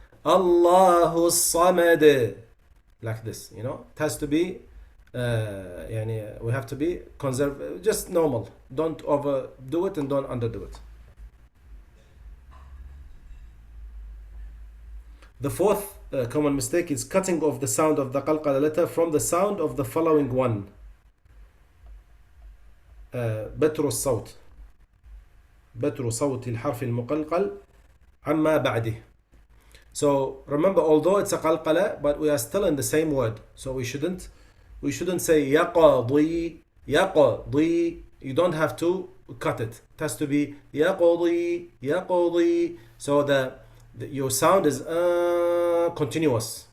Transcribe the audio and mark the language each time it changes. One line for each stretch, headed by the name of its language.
English: Allahu samad, like this, It has to be we have to be conservative, just normal. Don't overdo it and don't underdo it. The fourth common mistake is cutting off the sound of the qalqala letter from the sound of the following one.
Arabic: بتر الصوت الحرف المقلقل عما بعده.
English: So remember, although it's a qalqala, but we are still in the same word. So we shouldn't say yaqadi. You don't have to cut it. It has to be yaqadi. So your sound is continuous.